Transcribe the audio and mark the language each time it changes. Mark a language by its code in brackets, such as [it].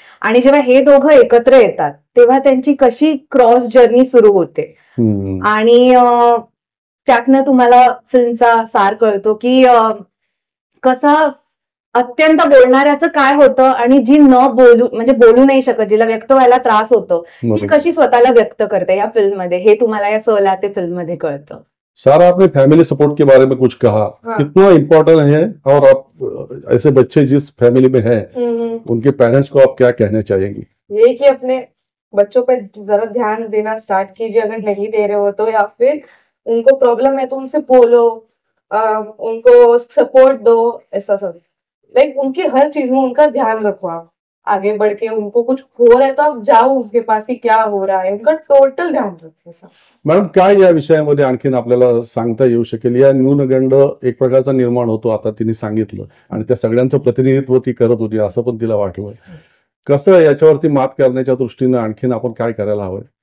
[mr] आणि जेव्हा हे दोघं एकत्र येतात तेव्हा त्यांची कशी क्रॉस जर्नी सुरू होते, आणि त्यातनं तुम्हाला फिल्मचा सार कळतो की कसा अत्यंत बोलणाऱ्याचं काय होतं आणि जी न बोलू, म्हणजे बोलू नाही शकत, जिला व्यक्त व्हायला त्रास होतो, ती कशी स्वतःला व्यक्त करते या फिल्म मध्ये, हे तुम्हाला या सला ते फिल्म मध्ये कळतं. [hi] सारा, आपने फैमिली सपोर्ट के बारे में कुछ कहा, कितना इम्पोर्टेंट है, और आप ऐसे बच्चे जिस फैमिली में हैं उनके पेरेंट्स को आप क्या कहना चाहेंगी? ये कि अपने बच्चों पे जरा ध्यान देना स्टार्ट कीजिए अगर नहीं दे रहे हो तो, या फिर उनको प्रॉब्लम है तो उनसे बोलो, उनको सपोर्ट दो, ऐसा सब, लाइक उनकी हर चीज में उनका ध्यान रखो. आप आगे बढ़ के उनको कुछ हो रहा है तो आप जाओ उसके पास कि क्या हो रहा है, उनका टोटल ध्यान रखो. [mr] मॅडम, काय या विषयामध्ये आणखीन आपल्याला सांगता येऊ शकेल? या न्यूनगंड एक प्रकारचा निर्माण होतो, आता तिने सांगितलं, आणि त्या सगळ्यांचं प्रतिनिधित्व ती करत होती असं पण तिला वाटलं. कसं याच्यावरती मात करण्याच्या दृष्टीनं आणखीन आपण काय करायला हवंय?